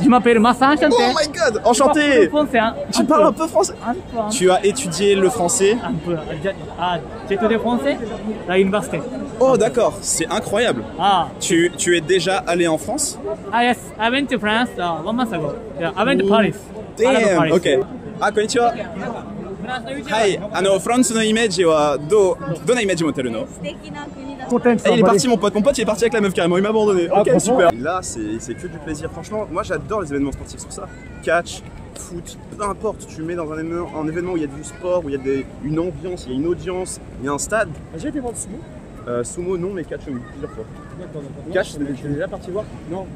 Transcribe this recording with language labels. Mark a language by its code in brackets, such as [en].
[fr] Je m'appelle Massa, enchanté. [en] Oh my god, enchanté. [fr] Tu parles un peu français? Un peu. Tu as étudié le français? Un peu. J'ai étudié français à l'université. Oh d'accord, c'est incroyable. Ah. Tu es déjà allé en France? [en] Ah yes, I went to France 1 month ago. Yeah, I went to Paris. Damn, ok. Ah, konnichiwa. [ja] はい、フランスのイメージはどんなイメージ持ってるの？素敵な国だ。 [fr] Il est parti, mon pote il est parti avec la meuf carrément, il m'a abandonné. Ok, super. Là, c'est que du plaisir. Franchement, moi j'adore les événements sportifs sur ça. Catch, foot, peu importe, tu mets dans un événement où il y a du sport, où il y a une ambiance, il y a une audience, il y a un stade. J'ai été voir le sumo. Sumo non, mais catch oui, plusieurs fois. Catch, t'es déjà parti voir? Non.